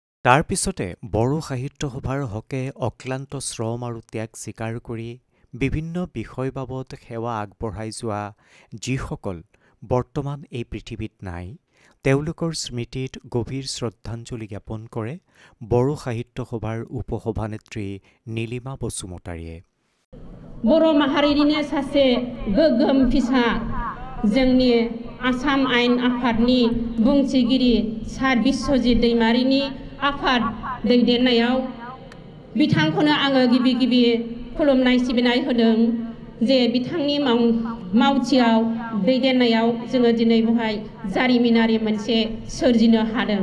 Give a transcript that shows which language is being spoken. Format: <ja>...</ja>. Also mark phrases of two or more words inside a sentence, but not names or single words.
<as>তাৰ পিছতে বড়ো সাহিত্য সভাৰ হকে অক্লান্ত শ্ৰম আৰু ত্যাগ স্বীকাৰ কৰি বিভিন্ন বিষয় বাবদ সেৱা আগবঢ়াই যোৱা যিসকল বৰ্তমান এই পৃথিৱীত নাই তেওঁলোকৰ স্মৃতিত গভীৰ শ্ৰদ্ধাঞ্জলি জ্ঞাপন কৰে বড়ো সাহিত্য সভাৰ উপসভানেত্ৰী নীলিমা বসুমতাৰীয়ে।</as> <brx>बर' माहारिनिनो सासे गोग्गोम फिसा जोंनि आसाम आयेन आफादनि बुंथिगिरि सार बिश्वजित दैमारिनि आफाद दैदेननायाव बिथांखौनो आङो गिबि गिबि खुलुमनाय सिबिनाय होदों जे बिथांनि मावथियाव दैदेननायाव जोङो दिनै बेवहाय जारिमिनारि मोनसे सोरजिनो हादों।</brx>